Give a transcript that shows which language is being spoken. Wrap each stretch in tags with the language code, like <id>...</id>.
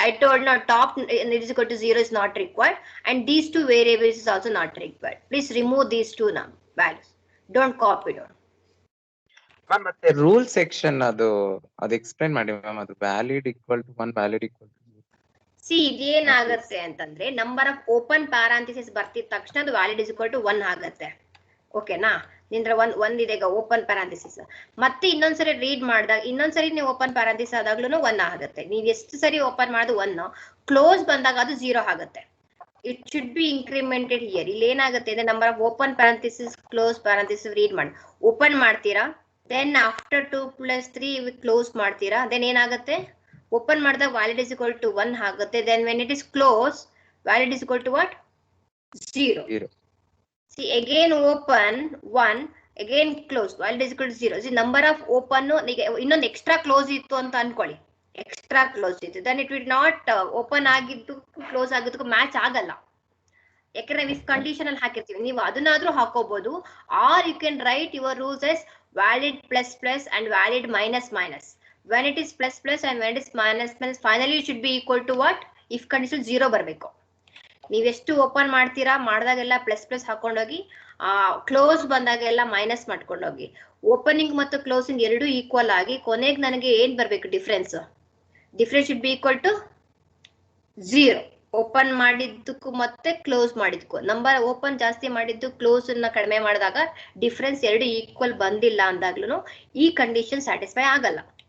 <en>I told no, top is equal to 0 is not required, and these two variables is also not required. Please remove these two now values. Don't copy down. Ma'am, the rule section ಅದು explain ಮಾಡಿ ma'am, ಅದು valid equal to 1, valid equal to 0.</en> <kn>See, ಇದೇನಾಗುತ್ತೆ ಅಂತಂದ್ರೆ number of open parenthesis ಬರ್ತಿದ ತಕ್ಷಣ ಅದು</kn> <en>valid is equal to 1</en> <kn>ಆಗುತ್ತೆ. ಓಕೆನಾ? ನಿಂದ್ರ ಒಂದ್ ಇದೆ ಈಗ ಓಪನ್ ಪ್ಯಾರಾಂಥಿಸಿಸ್. ಮತ್ತೆ ಇನ್ನೊಂದ್ಸರಿ ರೀಡ್ ಮಾಡಿದಾಗ ಇನ್ನೊಂದ್ಸರಿ ನೀವು ಓಪನ್ ಪ್ಯಾರಾಂಥಿಸಿಸ್ ಆದಾಗ್ಲೂ 1 ಆಗುತ್ತೆ. ನೀವು ಎಷ್ಟು ಸರಿ ಓಪನ್ ಮಾಡೋದು 1, ಕ್ಲೋಸ್ ಬಂದಾಗ ಅದು 0 ಆಗುತ್ತೆ.</kn> <en>It should be incremented here.</en> <kn>ಇಲ್ಲಿ ಏನಾಗುತ್ತೆ ಅಂದ್ರೆ number of open parenthesis close parenthesis read ಮಾಡಿ ಓಪನ್ ಮಾಡ್ತೀರಾ, ದೆನ್ ಆಫ್ಟರ್ 2 + 3 ಕ್ಲೋಸ್ ಮಾಡ್ತೀರಾ, ದೆನ್ ಏನಾಗುತ್ತೆ ಓಪನ್ ಮಾಡಿದಾಗ ವ್ಯಾಲಿಡ್ ಇಸ್ ಈಕ್ವಲ್ ಟು 1 ಆಗುತ್ತೆ.</kn> <en>Then when it is close valid is equal to what? 0. See, again open 1, again close, valid is equal to 0.</en> <kn>See, number of open ಇನ್ನೊಂದು extra close ಇತ್ತು ಅಂತ ಅನ್ಕೊಳ್ಳಿ, extra close ಇತ್ತು,</kn> <en>then it will not</en> <kn>open ಆಗಿದ್ದು close ಆಗಿದ್ದಕ್ಕೂ match ಆಗಲ್ಲ. ಯಾಕಂದ್ರೆ ನಾವು if condition ಅಲ್ಲಿ ಹಾಕಿರ್ತೀವಿ, ನೀವು ಅದನ್ನಾದ್ರೂ ಹಾಕೋಬಹುದು,</kn> <en>Or you can write your rules as valid plus plus and valid minus minus. when it is plus plus and when it is minus minus, finally it should be equal to what?</en> <kn>if condition 0 ಬರಬೇಕು. ನೀವೆಷ್ಟು open ಮಾಡ್ತೀರಾ ಮಾಡಿದಾಗೆಲ್ಲ plus plus ಹಾಕೊಂಡೋಗಿ, close ಬಂದಾಗೆಲ್ಲ minus ಮಾಡ್ಕೊಂಡೋಗಿ. Opening ಮತ್ತು closing ಎರಡು equal ಆಗಿ ಕೊನೆಗೆ ನನಗೆ ಏನ್ ಬರ್ಬೇಕು?</kn> <en>Difference should be equal to 0.</en> <kn>Open ಮಾಡಿದ್ದಕ್ಕೂ ಮತ್ತೆ ಕ್ಲೋಸ್ ಮಾಡಿದ್ದಕ್ಕೂ, ನಂಬರ್ ಓಪನ್ ಜಾಸ್ತಿ ಮಾಡಿದ್ದು ಕ್ಲೋಸ್ ಅನ್ನ ಕಡಿಮೆ ಮಾಡಿದಾಗ ಡಿಫ್ರೆನ್ಸ್ ಎರಡು ಈಕ್ವಲ್ ಬಂದಿಲ್ಲ ಅಂದಾಗ್ಲೂ ಈ ಕಂಡೀಷನ್ ಸ್ಯಾಟಿಸ್ಫೈ ಆಗಲ್ಲ.</kn>